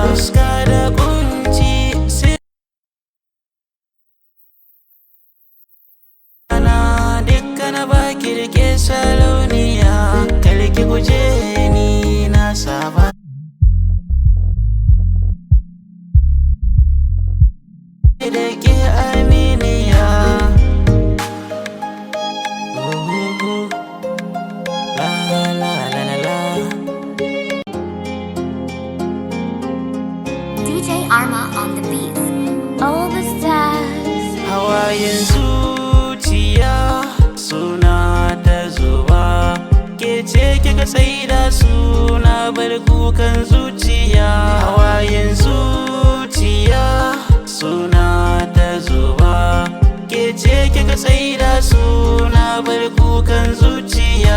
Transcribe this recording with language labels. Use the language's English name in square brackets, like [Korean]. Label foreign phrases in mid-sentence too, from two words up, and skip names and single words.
[Hausa] Fuska da kunci ana duka na baki rike sarauniya. Karki guje ni na saba da ke aminiya. La la la la la. [English] DJ Arma on the beats. All the stars. [Hausa] Hawayen zuciya suna ta zuba, ke ce kika tsaida suna bar kukan zuciya. Hawayen zuciya suna ta zuba, ke ce kika tsaida suna bar kukan zuciya.